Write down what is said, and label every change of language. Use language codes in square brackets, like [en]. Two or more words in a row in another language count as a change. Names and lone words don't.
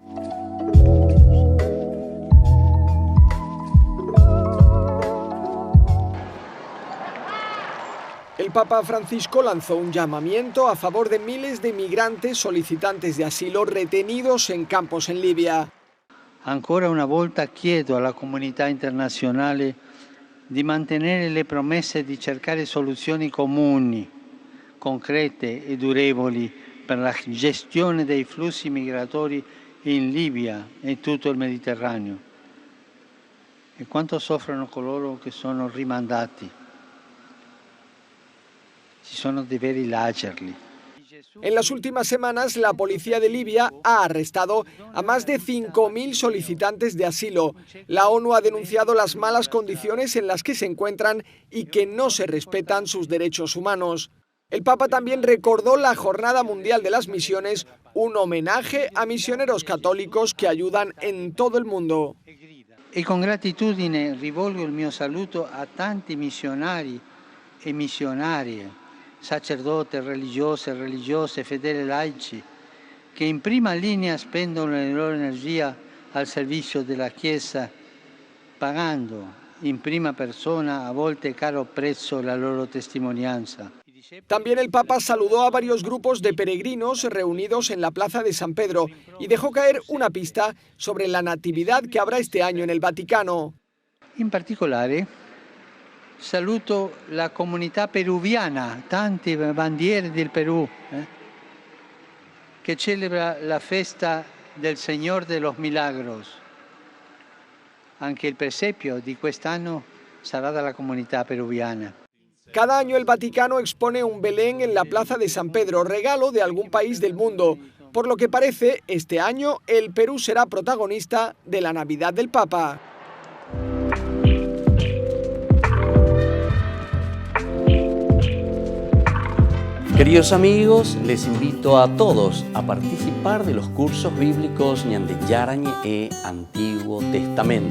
[es] El Papa Francisco lanzó un llamamiento a favor de miles de migrantes solicitantes de asilo retenidos en campos en Libia. [it] Ancora una volta chiedo alla comunità internazionale di mantenere le promesse di cercare soluzioni comuni, concrete e durevoli per la gestione dei flussi migratori in Libia e tutto il Mediterraneo. E quanto soffrono coloro che sono rimandati. Ci sono dei lagerli. [es] En las últimas semanas, la policía de Libia ha arrestado a más de 5.000 solicitantes de asilo. La ONU ha denunciado las malas condiciones en las que se encuentran y que no se respetan sus derechos humanos. El Papa también recordó la Jornada Mundial de las Misiones, un homenaje a misioneros católicos que ayudan en todo el mundo. [it] E con gratitudine rivolgo il mio saluto a tanti missionari e missionarie, sacerdote, religiose, fedeli laici, che in prima linea spendono la loro energia al servizio della Chiesa, pagando in prima persona, a volte caro prezzo, la loro testimonianza. [es] También el Papa saludó a varios grupos de peregrinos reunidos en la Plaza de San Pedro y dejó caer una pista sobre la natividad que habrá este año en el Vaticano. [it] In particolare saluto la comunità peruviana, tante bandiere del Perù, che celebra la festa del Señor de los Milagros. Anche il presepio di quest'anno sarà dalla comunità peruviana. [es] Cada año el Vaticano expone un Belén en la Plaza de San Pedro, regalo de algún país del mundo. Por lo que parece, este año el Perú será protagonista de la Navidad del Papa. Queridos amigos, les invito a todos a participar de los cursos bíblicos Ñande Yarañe e Antiguo Testamento.